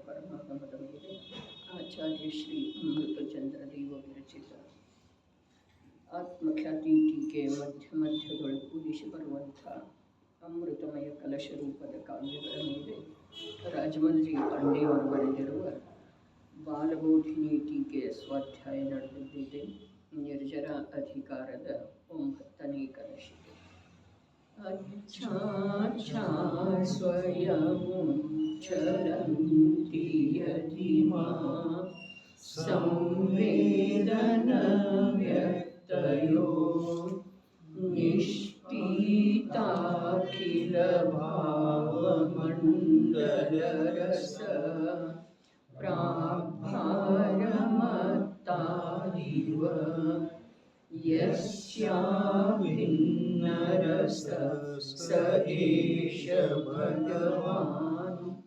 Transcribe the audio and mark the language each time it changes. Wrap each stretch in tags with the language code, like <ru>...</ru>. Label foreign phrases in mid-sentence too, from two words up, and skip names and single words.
<kn>ಮಹಾಮಹಮದವರಿಗೆ ಆಚಾರ್ಯ ಶ್ರೀ ಅಮೃತಚಂದ್ರ ದೇವ ವಿರಚಿತ ಆತ್ಮಖ್ಯಾತಿ ಟೀಕೆ ಮಧ್ಯದೊಳಗೂ ದಿಶೆ ಬರುವಂಥ ಅಮೃತಮಯ ಕಲಶ ರೂಪದ ಕಾವ್ಯಗಳ ಮೇಲೆ ರಾಜಮಂದ್ರಿ ಪಾಂಡೆಯವರು ಬರೆದಿರುವ ಬಾಲಬೋಧಿನಿ ಟೀಕೆಯ ಸ್ವಾಧ್ಯಾಯ ನಡೆದಿದೆ. ನಿರ್ಜರ ಅಧಿಕಾರದ 9ನೇ ಕಲಶಿಕೆ.</kn> <sa>अच्छा स्वयमुच्चरन्ति यदिमा संवेदनव्यक्तयो निष्ठीताखिलभावमण्डलरस प्राभारमत्तादिव यस्याभिन्नरस स एष भगवान्</sa>